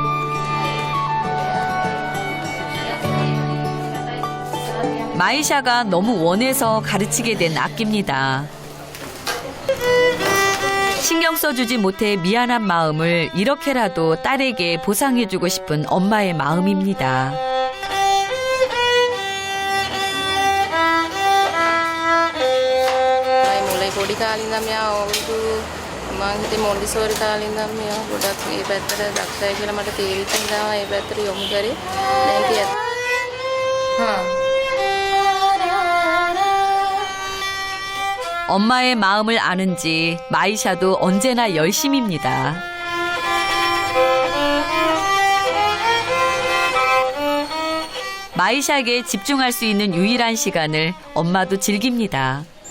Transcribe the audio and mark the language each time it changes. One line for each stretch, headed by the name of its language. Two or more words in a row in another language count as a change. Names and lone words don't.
Korean: 마이샤가 너무 원해서 가르치게 된 악기입니다. 신경 써주지 못해 미안한 마음을 이렇게라도 딸에게 보상해주고 싶은 엄마의 마음입니다.
Sinhala: පොඩි කාලේ ඉඳන් මෙයා අවුරුදු මං හිතේ මොන්ටිසෝරි කාලේ ඉඳන් මෙයා ගොඩක් මේ පැත්තට දක්ෂයි කියලා මට තේරිච්ච නිසා ඒ පැත්තට යොමු කරේ. දැන් කිය.
Korean: 엄마의 마음을 아는지 마이샤도 언제나 열심입니다. 마이샤에게 집중할 수 있는 유일한 시간을 엄마도 즐깁니다.